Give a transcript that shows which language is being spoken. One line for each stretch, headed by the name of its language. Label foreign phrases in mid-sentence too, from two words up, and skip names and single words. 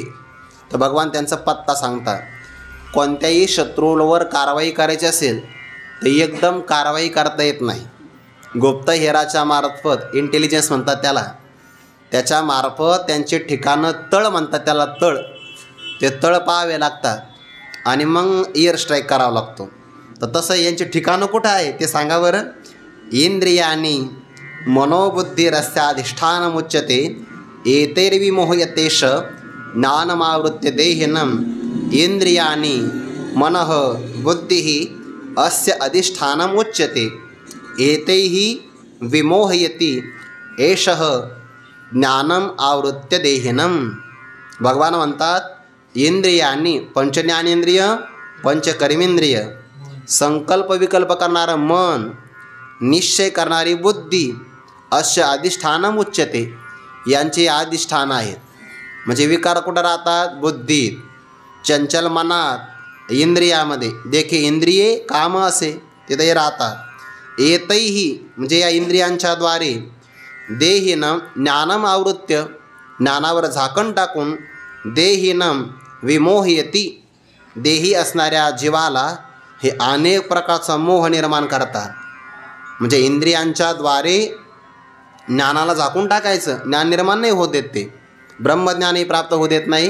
Marathi: तर भगवान त्यांचा पत्ता सांगतात. कोणत्याही शत्रूवर कारवाई करायची असेल तर एकदम कारवाई करता येत नाही. गुप्तहेराच्या मार्फत, इंटेलिजन्स म्हणतात त्याला, त्याच्या मार्फत त्यांचे ठिकाणं तळ म्हणतात त्याला, तळ, ते तळ पाहावे लागतात आणि मग
English: air strike
Marathi: करावा लागतो. तर तसं यांचे ठिकाणं कुठं आहे ते सांगा बरं.
Sanskrit: इंद्रियानी मनोबुद्धिरस्याधिष्ठानमुच्यते एतैर्विमोहयतेष ज्ञानमावृत्य देहिनम्. इंद्रियानी मनः बुद्धिः अस्य अधिष्ठानम् उच्यते एतैः विमोहयति एषः ज्ञानम आवृत्य देहिनम्.
Marathi: भगवान म्हणतात, इंद्रियानी, पंचज्ञानेंद्रिय, पंचकर्मेंद्रिय, संकल्प विकल्प करणारं मन, निश्चय करणारी बुद्धी,
Sanskrit: अस्य अधिष्ठानम उच्यते,
Marathi: यांचे अधिष्ठान आहेत. म्हणजे विकार कुठं राहतात? बुद्धीत, चंचल मनात, इंद्रियामध्ये. देखे इंद्रिये काम असे तिथे राहतात. एतैही म्हणजे या इंद्रियांच्या द्वारे,
Sanskrit: देहिनम ज्ञानम आवृत्य,
Marathi: ज्ञानावर झाकण टाकून,
Sanskrit: देहिनम विमोहयती,
Marathi: देही असणाऱ्या जीवाला हे अनेक प्रकारचा मोह निर्माण करतात. म्हणजे इंद्रियांच्या द्वारे ज्ञानाला झाकून टाकायचं, ज्ञान निर्माण नाही होत देत, ते ब्रह्मज्ञानही प्राप्त होऊ देत नाही.